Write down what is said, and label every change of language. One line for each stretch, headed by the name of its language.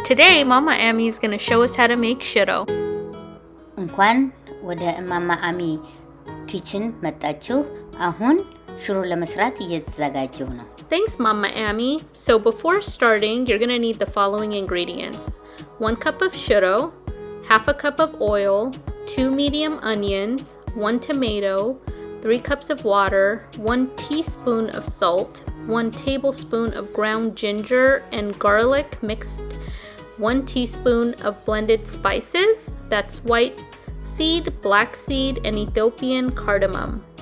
English: Today, Mama Ami is going to show us how to make shiro.
Amharic: እንኳን ወደ ማማ አሚ ኪችን መጣችሁ። አሁን ሽሮ ለመስራት እየተዘጋጀሁ ነው።
English: Thanks, Mama Ami. So before starting, you're going to need the following ingredients. 1 cup of shiro, half a cup of oil, 2 medium onions, 1 tomato, 3 cups of water, 1 teaspoon of salt, 1 tablespoon of ground ginger and garlic mixed, 1 teaspoon of blended spices, that's white seed, black seed, and Ethiopian cardamom.